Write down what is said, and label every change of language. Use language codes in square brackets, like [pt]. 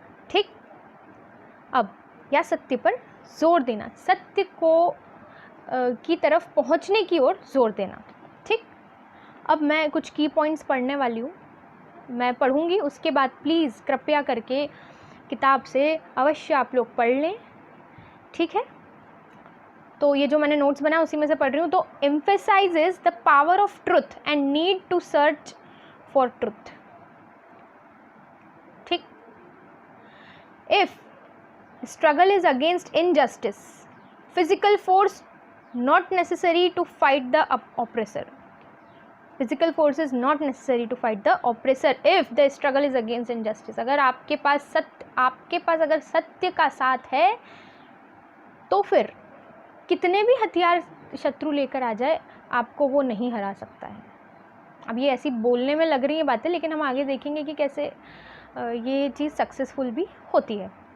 [hi] ठीक, अब या सत्य पर जोर देना, सत्य को की तरफ पहुंचने की ओर जोर देना। ठीक, अब मैं कुछ की पॉइंट्स पढ़ने वाली हूँ, मैं पढ़ूँगी, उसके बाद प्लीज़ कृपया करके किताब से अवश्य आप लोग पढ़ लें। ठीक है, तो ये जो मैंने नोट्स बनाया उसी में से पढ़ रही हूँ। [en] तो emphasizes the power of truth and need to search for truth. ठीक, if struggle is against injustice, physical force not necessary to fight the oppressor. Physical force is not necessary to fight the oppressor if the struggle is against injustice. [hi] अगर आपके पास अगर सत्य का साथ है तो फिर कितने भी हथियार शत्रु लेकर आ जाए, आपको वो नहीं हरा सकता है। अब ये ऐसी बोलने में लग रही है बातें, लेकिन हम आगे देखेंगे कि कैसे ये चीज़ सक्सेसफुल भी होती है।